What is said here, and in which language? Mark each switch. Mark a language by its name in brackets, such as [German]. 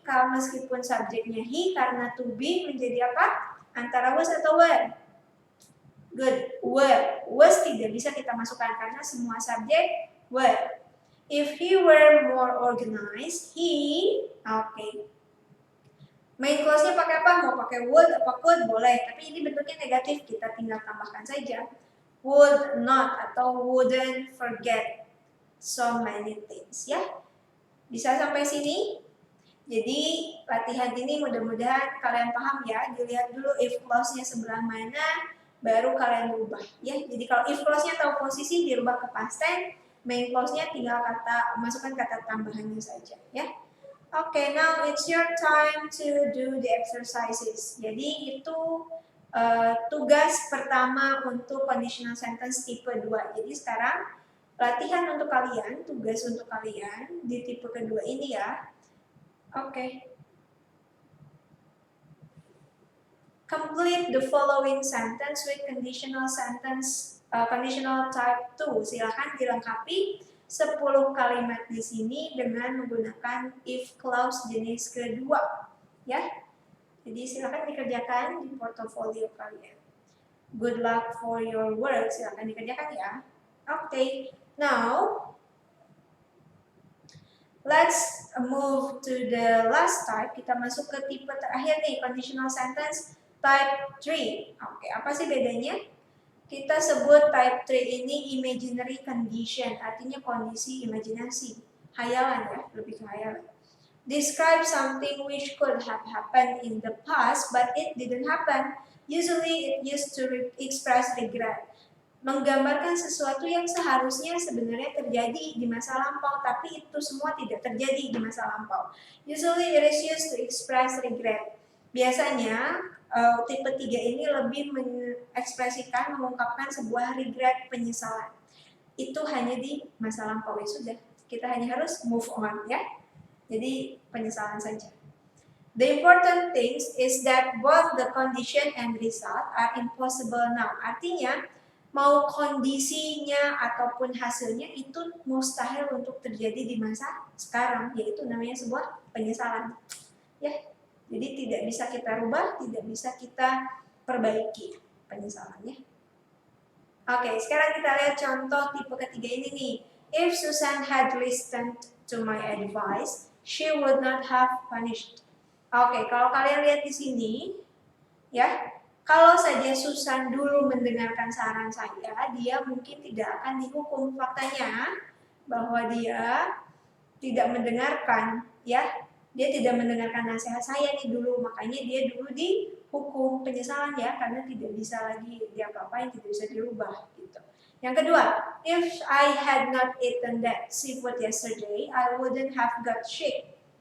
[Indonesian] Kalau meskipun subjeknya he, karena to be menjadi apa? Antara was atau were? Good, were. Was tidak bisa kita masukkan karena semua subjek were. [English] If he were more organized, he, oke. [Indonesian] Main clause-nya pakai apa? Mau pakai would apa could? Boleh, tapi ini bentuknya negatif, kita tinggal tambahkan saja. [English] Would not atau wouldn't forget so many things, ya. [Indonesian] Bisa sampai sini? Jadi latihan ini mudah-mudahan kalian paham ya. Dilihat dulu if clause-nya sebelah mana, baru kalian rubah ya. Jadi kalau if clause-nya tahu posisi dirubah ke past tense, main clause-nya tinggal masukkan kata tambahannya saja ya. [English] Oke, now it's your time to do the exercises. [Indonesian] Jadi itu tugas pertama untuk conditional sentence tipe 2. Jadi sekarang latihan untuk kalian, tugas untuk kalian di tipe kedua ini ya. Oke. [English] Complete the following sentence with conditional sentence, conditional type 2. [Indonesian] Silakan dilengkapi 10 kalimat di sini dengan menggunakan if clause jenis kedua. Ya. Jadi silakan dikerjakan di portofolio kalian. [English] Good luck for your work. [Indonesian] Silakan dikerjakan ya. Oke. Now [English] Let's move to the last type. [Indonesian] Kita masuk ke tipe terakhir nih, conditional sentence type 3. Oke, apa sih bedanya? Kita sebut type 3 ini imaginary condition, artinya kondisi imajinasi. Hayalan ya, lebih ke hayalan. [English] Describe something which could have happened in the past but it didn't happen. Usually it used to express regret. [Indonesian] Menggambarkan sesuatu yang seharusnya sebenarnya terjadi di masa lampau, tapi itu semua tidak terjadi di masa lampau. [English] Usually it is used to express regret. [Indonesian] Biasanya tipe 3 ini lebih mengekspresikan, mengungkapkan sebuah regret, penyesalan. Itu hanya di masa lampau, ya sudah. Kita hanya harus [English] move on [Indonesian] ya. Jadi penyesalan saja. [English] The important things is that both the condition and result are impossible now. [Indonesian] Artinya, mau kondisinya ataupun hasilnya itu mustahil untuk terjadi di masa sekarang, yaitu namanya sebuah penyesalan. Ya, jadi tidak bisa kita rubah, tidak bisa kita perbaiki penyesalannya. Oke, sekarang kita lihat contoh tipe ketiga ini nih. [English] If Susan had listened to my advice, she would not have punished. [Indonesian] Oke, kalau kalian lihat di sini, ya, kalau saja Susan dulu mendengarkan saran saya, dia mungkin tidak akan dihukum. Faktanya bahwa dia tidak mendengarkan, ya, dia tidak mendengarkan nasihat saya nih dulu, makanya dia dulu dihukum. Penyesalan ya, karena tidak bisa lagi diapa-apain, tidak bisa dirubah gitu. Yang kedua, [English] if I had not eaten that seafood yesterday, I wouldn't have got sick.